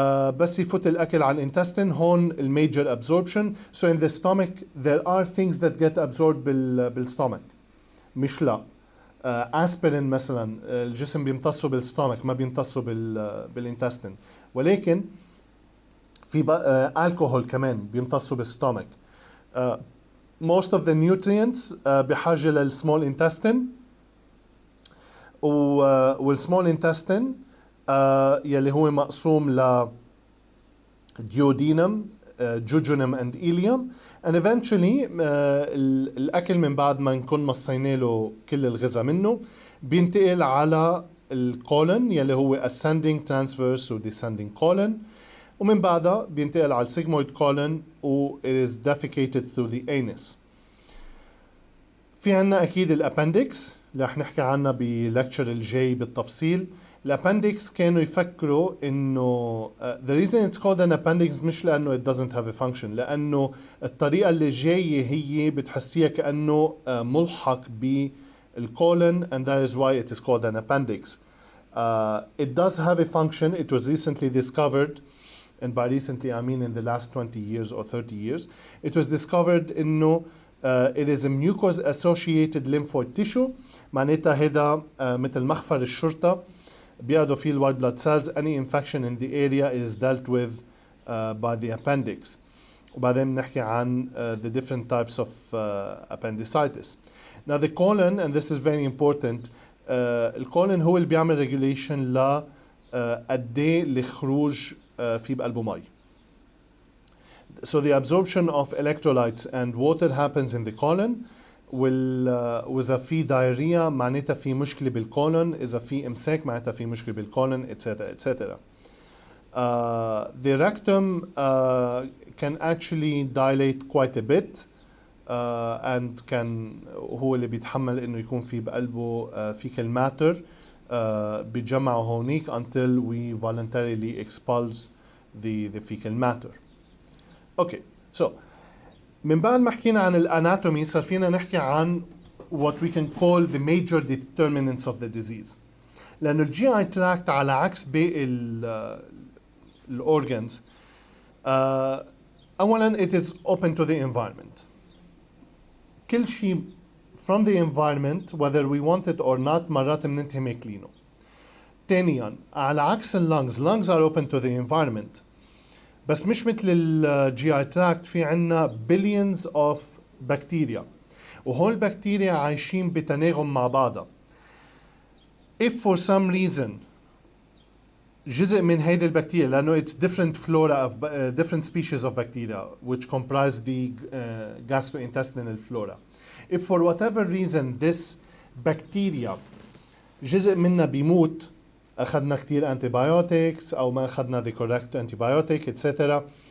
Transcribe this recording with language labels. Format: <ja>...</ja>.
<ar>بس يفوت الأكل على الintestine, هون</ar> <en>major absorption. So in the stomach there are things that get absorbed بالstomach,</en> <ar>مش لا. aspirin مثلا الجسم بيمتصه بالstomach, ما بيمتصه بالintestine, ولكن في alcohol كمان بيمتصه بالstomach.</ar> <en>Most of the nutrients</en> <ar>بحاجة للsmall intestine, والsmall intestine يلي هو مقسوم ل duodenum, jejunum and ileum, and eventually الأكل من بعد ما نكون مصينا له كل الغذاء منه بينتقل على الcolon يلي هو ascending transverse و descending colon, ومن بعدها بينتقل على sigmoid colon و</ar> <en>it is defecated through the anus.</en> <ar>في عنا أكيد الأبندكس اللي رح نحكي عنها بلكتشر الجاي بالتفصيل. الابندكس كانوا يفكروا انه</ar> <en>the reason it's called an appendix</en> <ar>مش لانه</ar> <en>it doesn't have a function,</en> <ar>لانه الطريقه اللي جايه هي بتحسيها كانه ملحق بالcolon,</ar> <en>and that is why it is called an appendix. It does have a function. It was recently discovered, and by recently I mean in the last 20 years or 30 years, it was discovered</en> <ar>انه</ar> <en>it is a mucus associated lymphoid tissue.</en> <ar>معناتها هذا مثل مخفر الشرطه بيقعدوا فيه الوايت blood cells.</ar> <en>Any infection in the area is dealt with by the appendix.</en> <ar>وبعدين بنحكي عن</ar> <en>the different types of appendicitis. Now the colon, and this is very important,</en> <ar>الcolon هو اللي بيعمل regulation ل قد ايه الخروج في بقلبه مي.</ar> <en>So the absorption of electrolytes and water happens in the colon.</en> <ar>وإذا في diarrhea معناتها في مشكلة بالcolon, إذا في إمساك معناتها في مشكلة بالcolon, etc.</ar> <en>etc. The rectum can actually dilate quite a bit and can</en> <ar>هو اللي بيتحمل إنه يكون في بقلبه fecal matter بيتجمعوا هونيك</ar> <en>until we voluntarily expulse the fecal matter. Okay, so</en> <ar>من بعد ما حكينا عن الاناتومي صار فينا نحكي عن</ar> <en>what we can call the major determinants of the disease.</en> <ar>لأنه الجي اي تراكت على عكس باقي الأورجنز أولا</ar> <en>it is open to the environment.</en> <ar>كل شيء</ar> <en>from the environment whether we want it or not</en> <ar>مرات بننتهي ماكلينه. تانيا على عكس اللنجز</ar> <en>are open to the environment</en> <ar>بس مش مثل الجي اي تراكت في عنا</ar> <en>billions of bacteria</en> <ar>وهول البكتيريا عايشين بتناغم مع بعضها.</ar> <en>If for some reason</en> <ar>جزء من هيدي البكتيريا لأنه</ar> <en>it's different flora of different species of bacteria which comprise the gastrointestinal flora. If for whatever reason this bacteria</en> <ar>جزء منها بيموت أخذنا كتير</ar> <en>antibiotics</en> <ar>أو ما أخذنا</ar> <en>the correct antibiotic etc.</en>